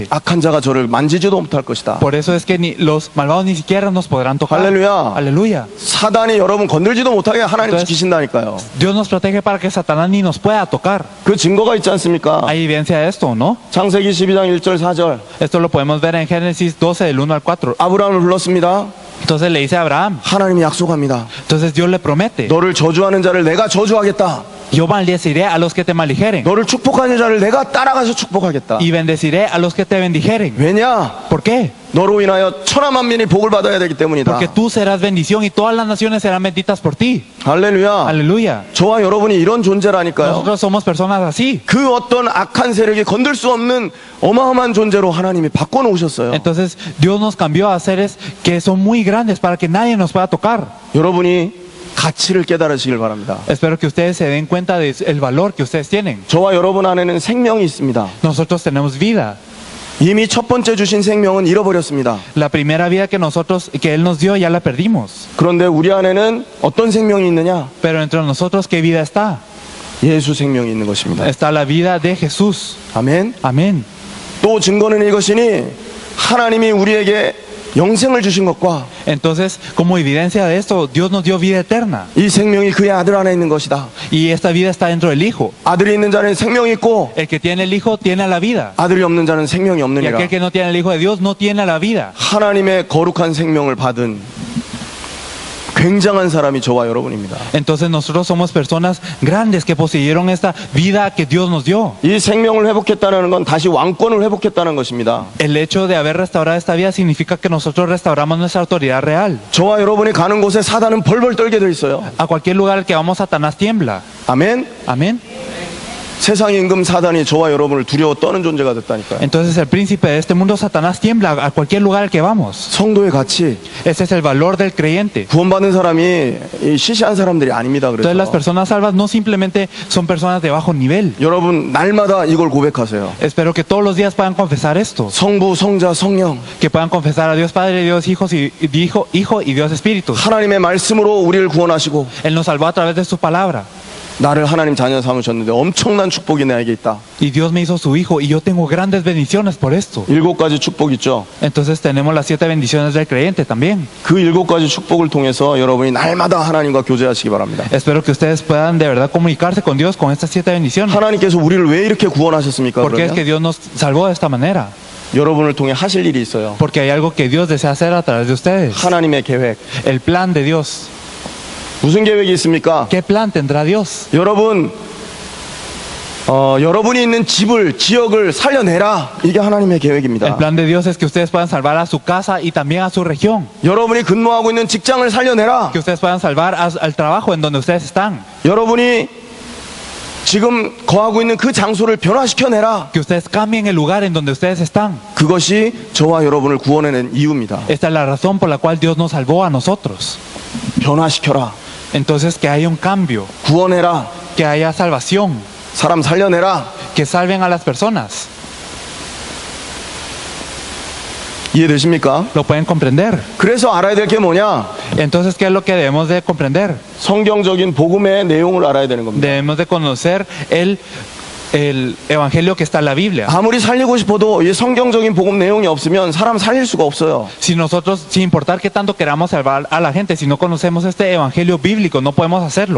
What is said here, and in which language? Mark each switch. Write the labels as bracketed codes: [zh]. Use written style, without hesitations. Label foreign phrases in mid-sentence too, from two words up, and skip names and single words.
[ko] 악한 자가 저를 만지지도 못할 것이다. [es] Por eso es que ni los malvados ni siquiera nos podrán tocar. [ko] 할렐루야. [es] Aleluya. [ko] 사단이 여러분 건들지도 못하게 하나님 [es] Entonces- [ko] 지키신다니까요. [es] Dios nos protege para que Satanás ni nos pueda tocar. [ko] 그 증거가 있지 않습니까? [es] Hay evidencia de esto, ¿no? [ko] 창세기 12장 1절 4절. [es] Esto lo podemos ver en Génesis 12 del 1 al 4. [ko] 아브라함을 불렀습니다. [es] Entonces le dice a Abraham, [ko] 하나님이 약속합니다. [es] entonces Dios le promete, [ko] 너를 저주하는 자를 내가 저주하겠다. [es] yo maldeciré a los que te maldijeren [ko] 너를 축복하는 자를 내가 따라가서 축복하겠다. [es] y bendeciré a los que te bendijeren. [ko] 왜냐? [es] ¿Por qué? [ko] 너로 인하여 천하 만민이 복을 받아야 되기 때문이다. [es] Porque tú serás bendición y todas las naciones serán benditas por ti. [ko] 할렐루야. [es] Aleluya. [ko] 저와 여러분이 이런 존재라니까요. [es] Nosotros somos personas así. [ko] 그 어떤 악한 세력이 건들 수 없는 어마어마한 존재로 하나님이 바꿔놓으셨어요. [es] Entonces Dios nos cambió a seres que son muy grandes para que nadie nos pueda tocar. [ko] 여러분이 가치를 깨달으시길 바랍니다. [es] Espero que ustedes se den cuenta del valor que ustedes tienen. [ko] 저와 여러분 안에는 생명이 있습니다. [es] Nosotros tenemos vida. [ko] 이미 첫 번째 주신 생명은 잃어버렸습니다. [es] La primera vida que Él nos dio ya la perdimos. [ko] 그런데 우리 안에는 어떤 생명이 있느냐? [es] Pero entre nosotros, ¿qué vida está? [ko] 예수 생명이 있는 것입니다. [es] Está la vida de Jesús. [ko] 아멘. [es] Amén. [ko] 또 증거는 이것이니 하나님이 우리에게 영생을 주신 것과 [es] Entonces, como evidencia de esto, Dios nos dio vida eterna. [ko] 이 생명이 그의 아들 안에 있는 것이다. [es] Y esta vida está dentro del Hijo. [ko] 아들이 있는 자는 생명이 있고 [es] El que tiene el Hijo tiene la vida. [ko] 아들이 없는 자는 생명이 [es] Y [ko] 없느니라. [es] aquel que no tiene el Hijo de Dios no tiene la vida. [ko] 하나님의 거룩한 생명을 받은 굉장한 사람이 저와 여러분입니다. [es] Entonces nosotros somos personas grandes que poseyeron esta vida que Dios nos dio. [ko] 이 생명을 회복했다는 건 다시 왕권을 회복했다는 것입니다. [es] El hecho de haber restaurado esta vida significa que nosotros restauramos nuestra autoridad real. [ko] 저와 여러분이 가는 곳에 사단은 벌벌 떨게 돼 있어요. [es] A cualquier lugar al que vamos, Satanás tiembla. [ko] 아멘. [es] Amén. [ko] 세상 임금 사단이 저와 여러분을 두려워 떠는 존재가 됐다니까요. [es] Entonces el príncipe de este mundo, Satanás, tiembla a cualquier lugar al que vamos. [ko] 성도의 가치, [es] Ese es el valor del creyente. [ko] 구원받은 사람이 이 시시한 사람들이 아닙니다. [es] Entonces las [ko] 그래서 [es] personas salvas no simplemente son personas de bajo nivel. [ko] 여러분 날마다 이걸 고백하세요. [es] Espero que todos los días puedan confesar esto, [ko] 성부, 성자, 성령 [es] que puedan confesar a Dios Padre, Dios Hijo y Dios Espíritu. [ko] 하나님의 말씀으로 우리를 구원하시고 [es] Él nos salvó a través de su palabra. [ko] 나를 하나님 자녀 삼으셨는데 엄청난 축복이 나에게 있다. [es] Y Dios me hizo su hijo y yo tengo grandes bendiciones por esto. [ko] 7가지 축복 있죠. [es] Entonces tenemos las 7 bendiciones del creyente también. [ko] 그 7가지 축복을 통해서 여러분이 날마다 하나님과 교제하시기 바랍니다. [es] Espero que ustedes puedan de verdad comunicarse con Dios con estas 7 bendiciones. [ko] 하나님께서 우리를 왜 이렇게 구원하셨습니까? [es] ¿Por qué es que [ko] 그러면 [es] Dios nos salvó de esta manera? [ko] 여러분을 통해 하실 일이 있어요. [es] Porque hay algo que Dios desea hacer a través de ustedes. [ko] 하나님의 계획. [es] El plan de Dios. [ko] 무슨 계획이 있습니까? [es] ¿Qué plan tendrá Dios? [ko] 여러분이 있는 집을, 지역을 살려내라. 이게 하나님의 [es] El [ko] 계획입니다. [es] plan de Dios es que ustedes puedan salvar a su casa y también a su región. [ko] 여러분이 근무하고 있는 직장을 살려내라. [es] Que ustedes puedan salvar al trabajo en donde ustedes están. [ko] 여러분이 지금 거하고 있는 그 장소를 변화시켜내라. [es] Que ustedes cambien el lugar en donde ustedes están. [ko] 그것이 저와 여러분을 구원해낸 이유입니다. [es] Esta es la razón por la cual Dios nos salvó a nosotros. [ko] 변화시켜라. [es] Entonces que haya un cambio, [ko] 구원해라. [es] que haya salvación, [ko] 사람 살려내라. [es] que salven a las personas. [ko] 이해되십니까? [es] ¿Lo pueden comprender? [ko] 그래서 알아야 될 게 뭐냐? [es] Entonces, ¿qué es lo que debemos de comprender? [ko] 성경적인 복음의 내용을 알아야 되는 겁니다. [es] Debemos de conocer el evangelio que está en la Biblia. [ko] 아무리 살리고 싶어도 이 성경적인 복음 내용이 없으면 사람 살릴 수가 없어요. [es] Si nosotros, sin importar qué tanto queramos salvar a la gente, si no conocemos este evangelio bíblico, no podemos hacerlo.